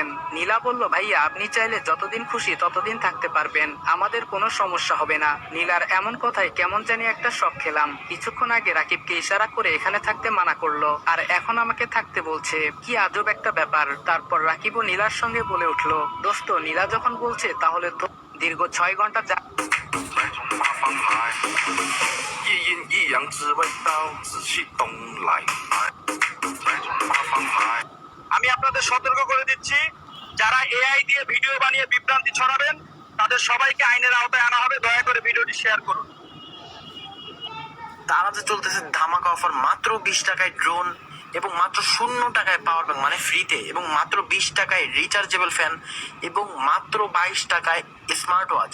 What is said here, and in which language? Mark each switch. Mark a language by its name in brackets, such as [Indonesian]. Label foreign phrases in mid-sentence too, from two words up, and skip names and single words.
[Bangla] নীলা বলল, ভাইয়া আপনি চাইলে যতদিন খুশি ততদিন থাকতে পারবেন, আমাদের কোনো সমস্যা হবে না। নীলার এমন কথায় কেমন জানি একটা শখ খেলাম। কিছুক্ষণ আগে রাকিবকে ইশারা করে এখানে থাকতে মানা করলো, আর এখন আমাকে থাকতে বলছে, কি আজব একটা ব্যাপার। তারপর রাকিবও নীলার সঙ্গে বলে উঠলো, দোস্ত নীলা যখন বলছে তাহলে তো। দীর্ঘ 6 ঘন্টা [Chinese] 一阴一阳之谓道，紫气东来。 [Bangla] আমি আপনাদের সতর্ক করে দিচ্ছি, যারা এআই দিয়ে ভিডিও বানিয়ে বিভ্রান্তি ছড়াবেন তাদের সবাইকে আইনের আওতায় আনা হবে। দয়া করে ভিডিওটি শেয়ার করুন। তারাতে চলতেছে ধামাকা অফার, মাত্র 20 টাকায় ড্রোন এবং মাত্র 0 টাকায় পাওয়ার ব্যাংক মানে ফ্রিতে, এবং মাত্র 20 টাকায় রিচার্জেবল ফ্যান, এবং মাত্র 22 টাকায় স্মার্ট ওয়াচ।